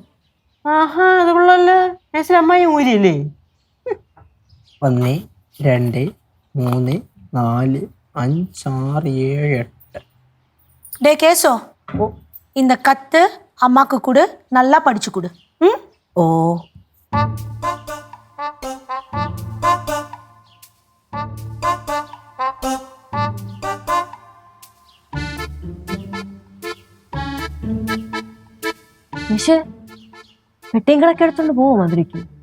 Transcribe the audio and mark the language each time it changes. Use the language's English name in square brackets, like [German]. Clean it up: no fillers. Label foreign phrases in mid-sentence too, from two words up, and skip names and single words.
[Malayalam] ആഹാ, അത് കൊള്ളാല്ലേ. അമ്മായി ഊരിയല്ലേ? 1 2 3 4 5 6 7 8. [Tamil] டே கேசோ, இந்த கத்து அம்மாக்கு கொடு, நல்லா படிச்சு கொடு. ம்? [Malayalam] ഓ, പക്ഷേ പെട്ടിയും കിടക്കെ എടുത്തോണ്ട് പോവോ മധുരയ്ക്ക്?